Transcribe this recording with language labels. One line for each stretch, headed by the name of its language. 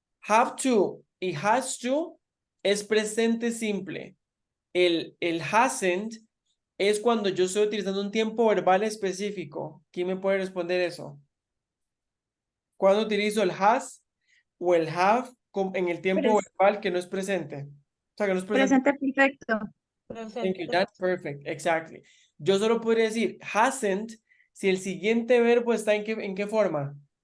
Spanish: Have to y has to es presente simple. El hasn't es cuando yo estoy utilizando un tiempo verbal específico. ¿Quién me puede responder eso? ¿Cuándo utilizo el has o el have en el tiempo verbal que no es presente? O sea, que no es presente. Presente perfecto.
English: Thank you, that's perfect, exactly.
Spanish: Yo solo podría decir hasn't si el siguiente verbo está en qué forma.